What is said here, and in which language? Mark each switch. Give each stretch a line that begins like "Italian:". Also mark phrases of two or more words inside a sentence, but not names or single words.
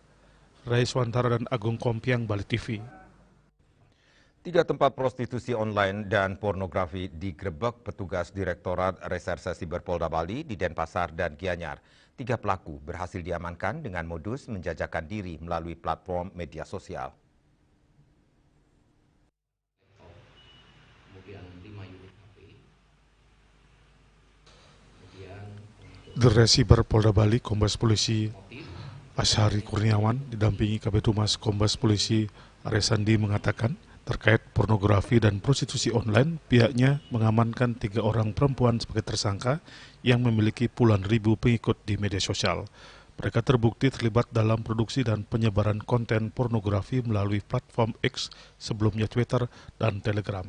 Indonesian: Rai Swantara dan Agung Kompiang, Bali TV. 3 tempat prostitusi online dan pornografi digerebek petugas Direktorat Reserse Siber Polda Bali di Denpasar dan Gianyar. 3 pelaku berhasil diamankan dengan modus menjajakan diri melalui platform media sosial. Dirres Siber Polda Bali, Kombes Polisi Ashari Kurniawan didampingi Kabid Humas Kombes Polisi Aresandi mengatakan, terkait pornografi dan prostitusi online, pihaknya mengamankan 3 orang perempuan sebagai tersangka yang memiliki puluhan ribu pengikut di media sosial. Mereka terbukti terlibat dalam produksi dan penyebaran konten pornografi melalui platform X, sebelumnya Twitter dan Telegram.